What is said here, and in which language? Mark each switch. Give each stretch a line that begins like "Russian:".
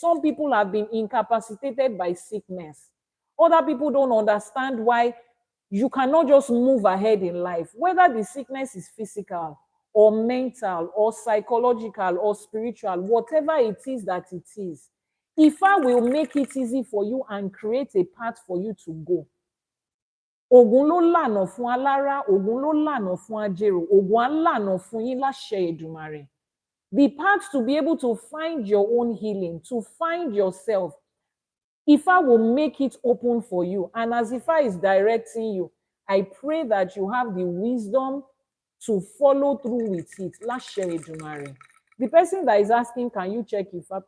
English: Some people have been incapacitated by sickness. Other people don't understand why you cannot just move ahead in life, whether the sickness is physical or mental or psychological or spiritual, whatever it is that it is. Ifa will make it easy for you and create a path for you to go.
Yoruba: Ògún ló lànà fún alára, ògún ló lànà fún ajérò, ògún á lànà fún yín láṣẹ Èdùmàrè.
English: The path to be able to find your own healing, to find yourself, Ifa will make it open for you. And as Ifa is directing you, I pray that you have the wisdom to follow through with it.
Yoruba: Láṣẹ Èdùmàrè.
English: The person that is asking, can you check Ifa?